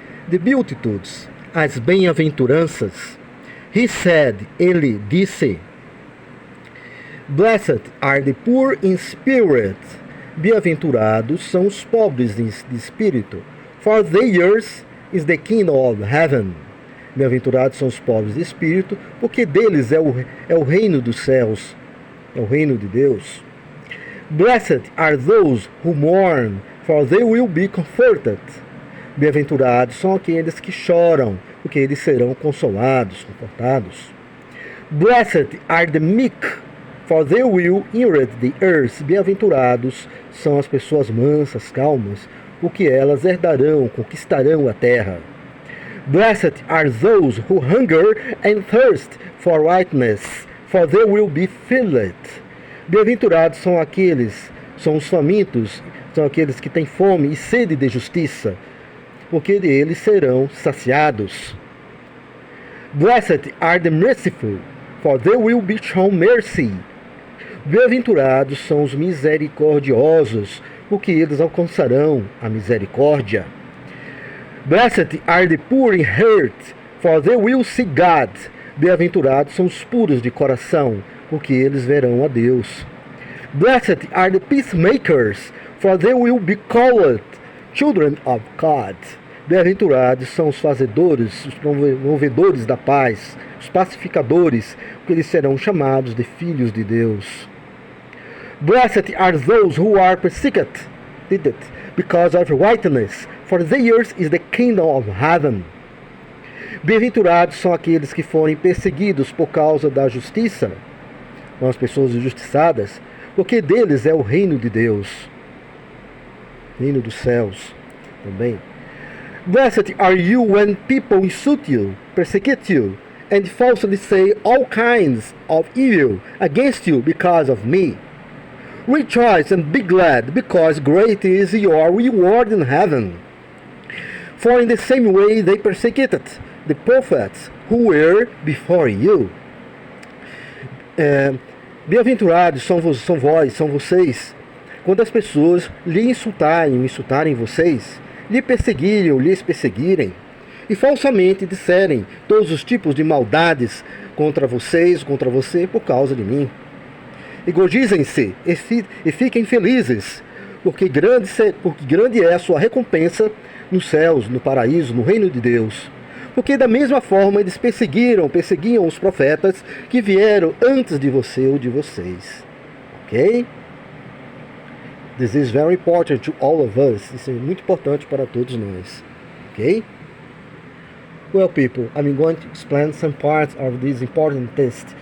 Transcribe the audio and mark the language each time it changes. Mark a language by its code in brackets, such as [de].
[en] The Beatitudes, [pt] as bem-aventuranças. [en] He said, [pt] ele disse, [en] Blessed are the poor in spirit. [pt] Bem-aventurados são os pobres de espírito, [en] for theirs is the kingdom of heaven. [pt] Bem-aventurados são os pobres de espírito, porque deles é o reino dos céus, é o reino de Deus. [en] Blessed are those who mourn, for they will be comforted. [pt] Bem-aventurados são aqueles que choram, porque eles serão consolados, confortados. [en] Blessed are the meek, for they will inherit the earth. [pt] Bem-aventurados são as pessoas mansas, calmas, porque elas herdarão, conquistarão a terra. [en] Blessed are those who hunger and thirst for righteousness, for they will be filled. [pt] Bem-aventurados são os famintos, são aqueles que têm fome e sede de justiça, porque eles serão saciados. [en] Blessed are the merciful, for they will be shown mercy. [pt] Bem-aventurados são os misericordiosos, porque eles alcançarão a misericórdia. [en] Blessed are the poor in heart, for they will see God. [pt] Bem-aventurados são os puros de coração, porque eles verão a Deus. [en] Blessed are the peacemakers, for they will be called children of God. [pt] Bem-aventurados são os fazedores, os promovedores da paz, os pacificadores, porque eles serão chamados de filhos de Deus. [en] Blessed are those who are persecuted because of righteousness, for theirs is the kingdom of heaven. [pt] Bem-aventurados são aqueles que forem perseguidos por causa da justiça, são as pessoas injustiçadas, porque deles é o reino de Deus, reino dos céus também. [en] Blessed are you when people insult you, persecute you, and falsely say all kinds of evil against you because of me. Rejoice and be glad, because great is your reward in heaven. For in the same way they persecuted the prophets who were before you. [pt] Bem-aventurados são vocês, quando as pessoas lhe insultarem vocês, lhes perseguirem, e falsamente disserem todos os tipos de maldades contra você por causa de mim. Regozijem-se e fiquem felizes, porque grande é a sua recompensa nos céus, no paraíso, no reino de Deus. Porque da mesma forma eles perseguiam os profetas que vieram antes de você ou de vocês. [en] Ok? This is very important to all of us. [pt] Isso é muito importante para todos nós. [en] Ok? Well, people, I'm going to explain some parts of this important text.